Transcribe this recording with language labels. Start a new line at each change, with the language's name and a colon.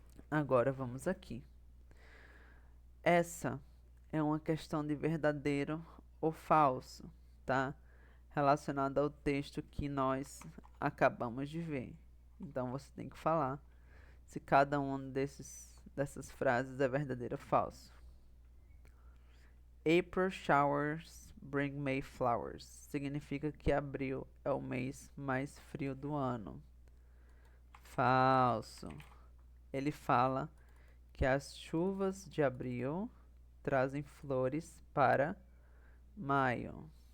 Portuguese: Agora vamos aqui. Essa é uma questão de verdadeiro ou falso, tá? Relacionada ao texto que nós acabamos de ver. Então você tem que falar se cada uma dessas frases é verdadeiro ou falso.
English: April showers bring May flowers.
Portuguese: Significa que abril é o mês mais frio do ano. Falso. Ele fala que as chuvas de abril trazem flores para maio.